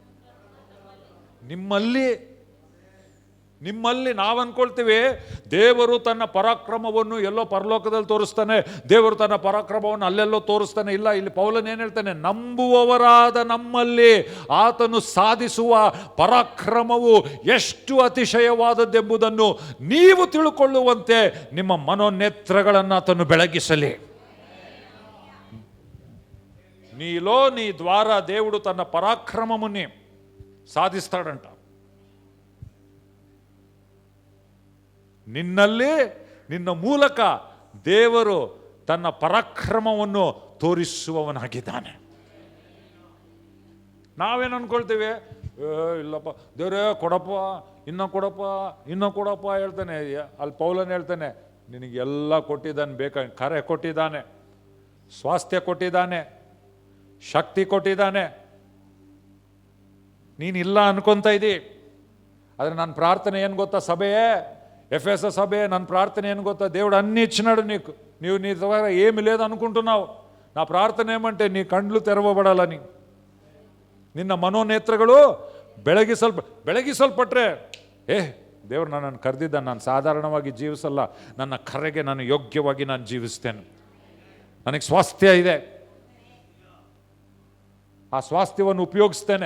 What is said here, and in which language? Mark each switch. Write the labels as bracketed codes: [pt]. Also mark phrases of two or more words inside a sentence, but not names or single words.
[kn] ನಿಮ್ಮಲ್ಲಿ ನಾವು ಅನ್ಕೊಳ್ತೀವಿ ದೇವರು ತನ್ನ ಪರಾಕ್ರಮವನ್ನು ಎಲ್ಲೋ ಪರಲೋಕದಲ್ಲಿ ತೋರಿಸ್ತಾನೆ, ದೇವರು ತನ್ನ ಪರಾಕ್ರಮವನ್ನು ಅಲ್ಲೆಲ್ಲೋ ತೋರಿಸ್ತಾನೆ. ಇಲ್ಲ, ಇಲ್ಲಿ ಪೌಲನ್ ಏನು ಹೇಳ್ತಾನೆ? ನಂಬುವವರಾದ ನಮ್ಮಲ್ಲಿ ಆತನು ಸಾಧಿಸುವ ಪರಾಕ್ರಮವು ಎಷ್ಟು ಅತಿಶಯವಾದದ್ದೆಂಬುದನ್ನು ನೀವು ತಿಳ್ಕೊಳ್ಳುವಂತೆ ನಿಮ್ಮ ಮನೋನೇತ್ರಗಳನ್ನು ಆತನು ಬೆಳಗಿಸಲಿ. [te] నీ ద్వారా దేవుడు తన పరాక్రమముని సాధిస్తాడంట. [kn] ನಿನ್ನಲ್ಲಿ, ನಿನ್ನ ಮೂಲಕ ದೇವರು ತನ್ನ ಪರಾಕ್ರಮವನ್ನು ತೋರಿಸುವವನಾಗಿದ್ದಾನೆ. ನಾವೇನು ಅನ್ಕೊಳ್ತೀವಿ? ಇಲ್ಲಪ್ಪ ದೇವರೇ ಕೊಡಪ್ಪ, ಇನ್ನೂ ಕೊಡಪ್ಪ ಹೇಳ್ತಾನೆ. ಅಲ್ಲಿ ಪೌಲನ್ ಹೇಳ್ತಾನೆ, ನಿನಗೆಲ್ಲ ಕೊಟ್ಟಿದ್ದಾನೆ, ಕರೆ ಕೊಟ್ಟಿದ್ದಾನೆ, ಸ್ವಾಸ್ಥ್ಯ ಕೊಟ್ಟಿದ್ದಾನೆ, ಶಕ್ತಿ ಕೊಟ್ಟಿದ್ದಾನೆ. ನೀನಿಲ್ಲ ಅನ್ಕೊಂತ ಇದ್ದಿ. ಆದರೆ ನನ್ನ ಪ್ರಾರ್ಥನೆ ಏನು ಗೊತ್ತಾ ಸಭೆಯೇ, [te] ఎఫెస సభే, [kn] ನನ್ನ ప్రార్థన ಏನು ಗೊತ್తా? [te] దేవుడు అన్ని ఇచ్చినాడు నీకు. నీ ద్వారా ఏమి లేదు అనుకుంటున్నావు. నా ప్రార్థన ఏమంటే నీ కండ్లు తెరవబడాలని, [kn] ನಿನ್ನ ಮನೋನೇತ್ರಗಳು ಬೆಳಗಿಸಲ್ಪಟ್ರೆ, ದೇವರು ನನ್ನನ್ನು ಕರೆದಿದ್ದ, ನಾನು ಸಾಧಾರಣವಾಗಿ ಜೀವಿಸಲ್ಲ, ನನ್ನ ಕರೆಗೆ ನಾನು ಯೋಗ್ಯವಾಗಿ ನಾನು ಜೀವಿಸ್ತೇನೆ. ನನಗೆ ಸ್ವಾಸ್ಥ್ಯ ಇದೆ, ಆ ಸ್ವಾಸ್ಥ್ಯವನ್ನು ಉಪಯೋಗಿಸ್ತೇನೆ.